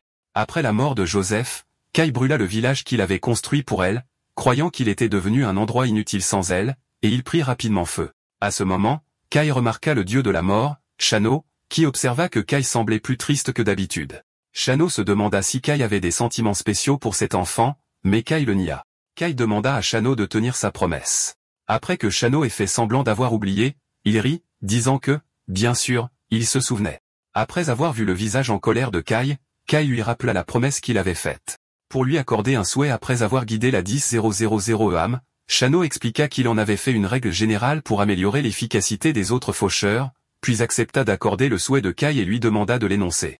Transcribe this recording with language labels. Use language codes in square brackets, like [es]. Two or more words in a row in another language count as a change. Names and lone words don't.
[fr] Après la mort de Joseph, Kai brûla le village qu'il avait construit pour elle, croyant qu'il était devenu un endroit inutile sans elle, et il prit rapidement feu. À ce moment, Kai remarqua le dieu de la mort, Shano, qui observa que Kai semblait plus triste que d'habitude. Shano se demanda si Kai avait des sentiments spéciaux pour cet enfant, mais Kai le nia. Kai demanda à Shano de tenir sa promesse. Après que Shano ait fait semblant d'avoir oublié, il rit, disant que, bien sûr, il se souvenait. Après avoir vu le visage en colère de Kai, Kai lui rappela la promesse qu'il avait faite. Pour lui accorder un souhait après avoir guidé la 10000 âmes, Shano expliqua qu'il en avait fait une règle générale pour améliorer l'efficacité des autres faucheurs, puis accepta d'accorder le souhait de Kai et lui demanda de l'énoncer.